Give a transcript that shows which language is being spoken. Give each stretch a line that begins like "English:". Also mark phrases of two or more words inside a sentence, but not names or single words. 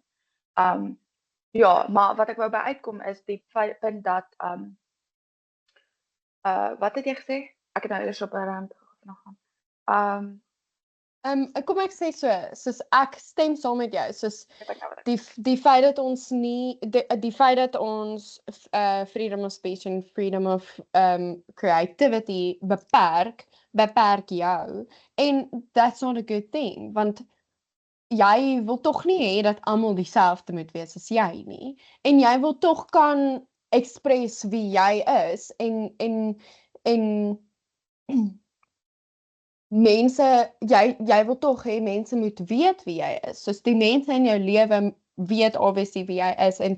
Afrikaans: Ja, maar wat ek wou by uitkom is die punt dat wat het jy gesê? Ek het nou eers op 'n rand gaan. Kom ek sê soos ek stem saam met jou, soos die feit dat ons nie die feit dat ons
English: freedom of speech
Afrikaans: en
English: freedom of creativity
Afrikaans: beperk jou, en
English: that's not a good thing,
Afrikaans: want jy wil tog nie hê dat almal dieselfde moet wees as jy nie, en jy wil tog kan express wie jy is, en mense, jy wil tog hê mense moet weet wie jy is, soos die mense in jou lewe weet obviously wie jy is, en